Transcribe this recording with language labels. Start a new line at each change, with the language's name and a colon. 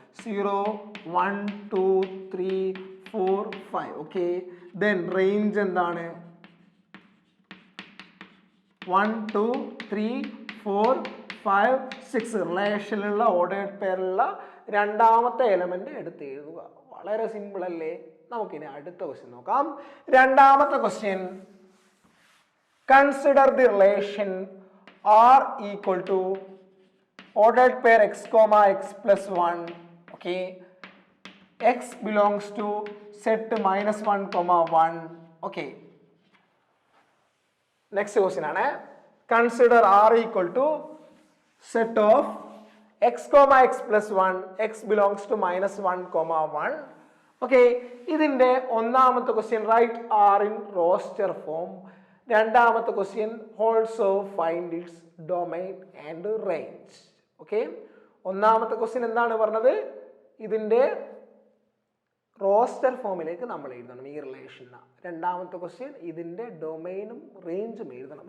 Malayalam: 0 1 2 3 4 5. Okay, then range എന്താണ്? 1 2 3 4 5 6. റിലേഷനിലുള്ള ordered പെയറിലുള്ള രണ്ടാമത്തെ element എടുത്ത് എഴുതുക. വളരെ സിമ്പിൾ അല്ലേ? നമുക്കിനി അടുത്ത ക്വസ്റ്റ്യൻ നോക്കാം. രണ്ടാമത്തെ question,
English: Consider the relation R equal to ordered pair x comma x plus 1. Okay, x belongs to set minus 1 comma 1. Okay, next question
Malayalam: ആണ്,
English: consider R equal to set of x comma x plus 1, x belongs to minus 1 comma 1. Okay,
Malayalam: ഇതിൻ്റെ ഒന്നാമത്തെ question
English: Right R in roster form.
Malayalam: രണ്ടാമത്തെ question
English: Also find its domain and range.
Malayalam: Okay, ഒന്നാമത്തെ question എന്താണ് പറഞ്ഞത്? ഇതിൻ്റെ roster ഫോമിലേക്ക് നമ്മൾ എഴുതണം ഈ റിലേഷന്. രണ്ടാമത്തെ ക്വസ്റ്റ്യൻ ഇതിൻ്റെ ഡൊമൈനും റേഞ്ചും എഴുതണം.